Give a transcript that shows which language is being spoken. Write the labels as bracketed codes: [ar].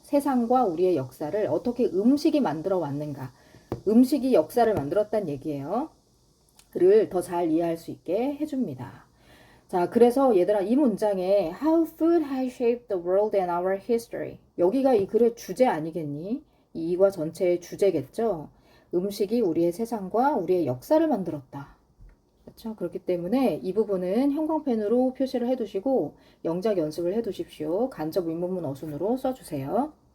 [ko] 세상과 우리의 역사를 어떻게 음식이 만들어 왔는가. 음식이 역사를 만들었단 얘기예요. 를 더 잘 이해할 수 있게 해줍니다. 자, 그래서 얘들아, 이 문장에 [en] How food has shaped the world and our history. [ko] 여기가 이 글의 주제 아니겠니? 이 이과 전체의 주제겠죠? 음식이 우리의 세상과 우리의 역사를 만들었다. 그렇죠? 그렇기 때문에 이 부분은 형광펜으로 표시를 해두시고 영작 연습을 해두십시오. 간접 윗문문 어순으로 써주세요.